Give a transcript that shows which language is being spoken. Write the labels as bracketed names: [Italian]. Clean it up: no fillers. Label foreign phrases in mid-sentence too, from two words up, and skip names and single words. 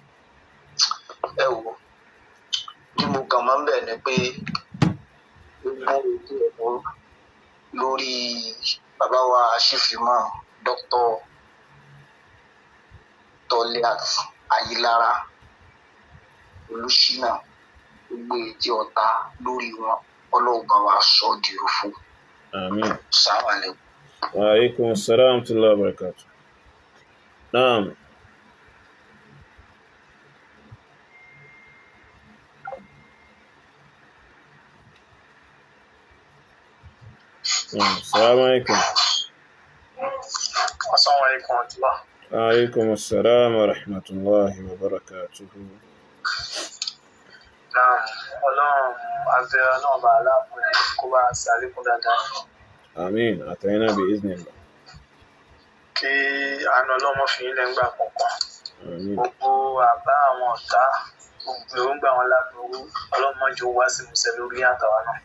[Yoruba] Ẹ wò tí mo kàn máa ń bẹ̀ ni pé gbogbo ètò ẹ̀kọ́ lórí bàbá wa aṣífìmọ̀ Dr. Toliat Ayilara Olùṣínà, gbogbo ètò ọ̀tá lórí wọn ọlọ́ọ̀gbà wa sọ di òfò. Àmín. [Arabic] السلام عليكم. وعليكم السلام ورحمة الله وبركاته. نعم. السلام عليكم. السلام عليكم ورحمة الله. وعليكم السلام ورحمة الله وبركاته. Naam, [Yoruba] Ọlọ́run abẹ́ Ọlọ́run bá aláàpọ̀ kó bá ṣàlékún dáadáa. Àmín. Àtẹ̀yìnà [Arabic] بإذن الله. [Yoruba] Kí àánú Ọlọ́run fi ilẹ̀ ń gbà kọ̀ọ̀kan. Àmín. Gbogbo àbá àwọn ọ̀tá, gbogbo èròǹgbà wọn láburú, Ọlọ́run má jẹ́ ó wá sí ìmúṣẹ lórí àtàwa náà.